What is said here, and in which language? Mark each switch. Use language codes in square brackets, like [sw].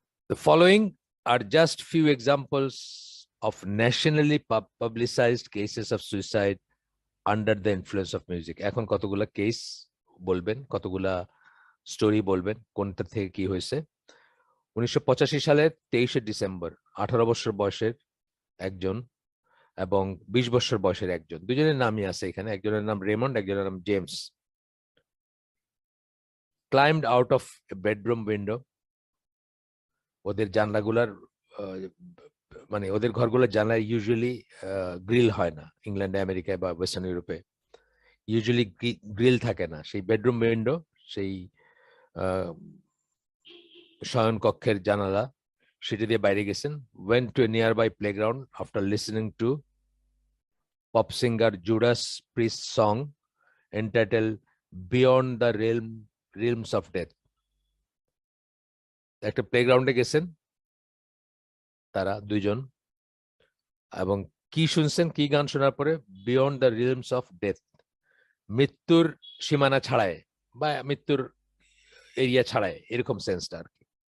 [en] The following are just few examples of nationally publicized cases of suicide under the influence of music. [bn] এখন কতগুলা case বলবেন, কতগুলা story বলবেন, কোনটা থেকে কি হয়েছে। 1985 সালের 23শে ডিসেম্বর 18 বছর বয়সের একজন এবং 20 বছর বয়সের একজন, দুজনের নামই আছে এখানে, একজনের নাম রেমন্ড, একজনের নাম James, [en] climbed out of a bedroom window. [bn] ওদের জানলাগুলার মানে ওদের ঘরগুলোর জানলা ইউজুয়ালি গ্রিল হয় না, ইংল্যান্ডে, আমেরিকায় বা ওয়েস্টার্ন ইউরোপে ইউজুয়ালি গ্রিল থাকে না, সেই বেডরুম উইন্ডো, সেই শয়ন কক্ষের জানালা, সেটা দিয়ে বাইরে গেছেন। [en] went to a nearby playground after listening to pop singer Judas Priest song entitled Beyond the Realms of Death. [bn] একটা প্লেগ্রাউন্ডে গেছেন তারা দুইজন, এবং কি শুনছেন, কি গান শোনার পরে? বিয়ন্ড দ্য রিলমস অফ ডেথ, মৃত্যুর সীমানা ছাড়ায় বা মৃত্যুর এরিয়া ছাড়ায়, এরকম সেন্সটা আর কি।